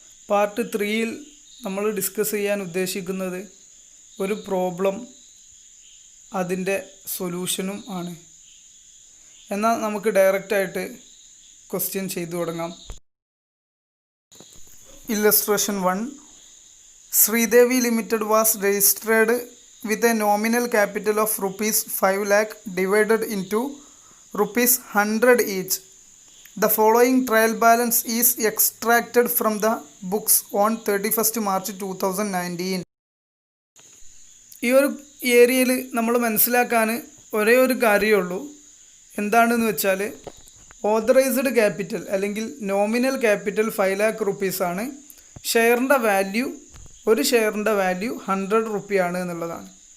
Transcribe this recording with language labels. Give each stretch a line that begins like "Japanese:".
Malayalam: Part 3യിൽ നമ്മൾ discuss ചെയ്യാൻ ഉദ്ദേശിക്കുന്നത് ഒരു പ്രോബ്ലം അതിൻ്റെ സൊല്യൂഷനും ആണ്. എന്നാൽ നമുക്ക് ഡയറക്റ്റായിട്ട് ക്വസ്റ്റ്യൻ ചെയ്തു തുടങ്ങാം. Illustration 1.
English: Sridevi Limited was registered with a nominal capital of rupees 5 lakh divided into rupees 100 each. The following trial balance is extracted from the books on 31st March 2019.
Malayalam: ഈ ഒരു ഏരിയയിൽ നമ്മൾ മനസ്സിലാക്കാൻ ഒരേ ഒരു കാര്യമുള്ളൂ. എന്താണെന്ന് വെച്ചാൽ ഓതറൈസ്ഡ് ക്യാപിറ്റൽ അല്ലെങ്കിൽ നോമിനൽ ക്യാപിറ്റൽ 5 lakh rupees ആണ്. ഷെയറിൻ്റെ വാല്യൂ, ഒരു ഷെയറിൻ്റെ വാല്യൂ 100 റുപ്പിയാണ് എന്നുള്ളതാണ്.